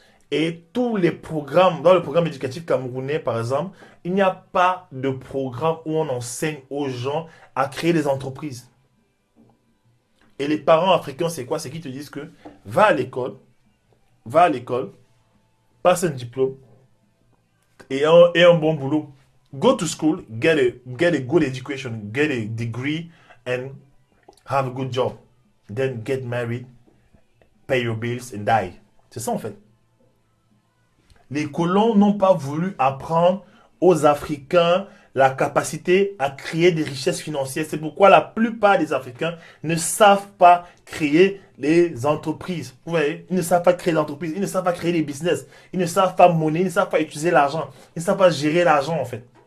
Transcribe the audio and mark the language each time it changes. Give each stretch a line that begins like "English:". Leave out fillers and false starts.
French: Et tous les programmes, dans le programme éducatif camerounais par exemple, il n'y a pas de programme où on enseigne aux gens à créer des entreprises. Et les parents africains, c'est quoi? C'est qu'ils te disent que va à l'école, passe un diplôme et un bon boulot.
English: Go to school, get a good education, get a degree, and have a good job. Then get married, pay your bills, and die.
French: C'est ça en fait. Les colons n'ont pas voulu apprendre aux Africains la capacité à créer des richesses financières. C'est pourquoi la plupart des Africains ne savent pas créer les entreprises. Vous voyez, ils ne savent pas créer l'entreprise, ils ne savent pas créer les business, ils ne savent pas monnaie, ils ne savent pas utiliser l'argent, ils ne savent pas gérer l'argent en fait.